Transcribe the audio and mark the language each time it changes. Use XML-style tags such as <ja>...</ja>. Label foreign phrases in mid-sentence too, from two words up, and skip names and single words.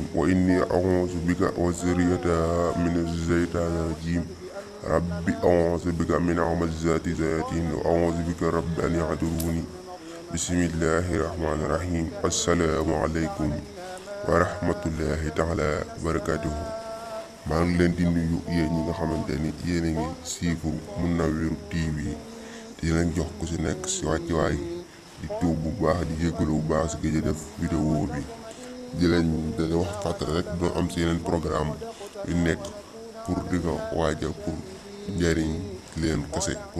<ar>وإني أعوذ بك وذريتها من الشيطان الرجيم. رب أعوذ بك من همزات الشياطين وأعوذ بك رب أن يحضرون. بسم الله الرحمن الرحيم السلام عليكم ورحمة الله تعالى وبركاته.</ar> <wo>maa ngi leen di nuyu yéen ñi nga xamante ni yéen a ngi siifu Munawwir TV di leen jox ku si nekk si wàccuwaay di tuub bu baax di jéggalu bu baax si gëj a def vidéo bi di leen wax fàttali rek doo am si yeneen programme yu nekk pour di ko waajal pour njëriñ leen kese pour</wo>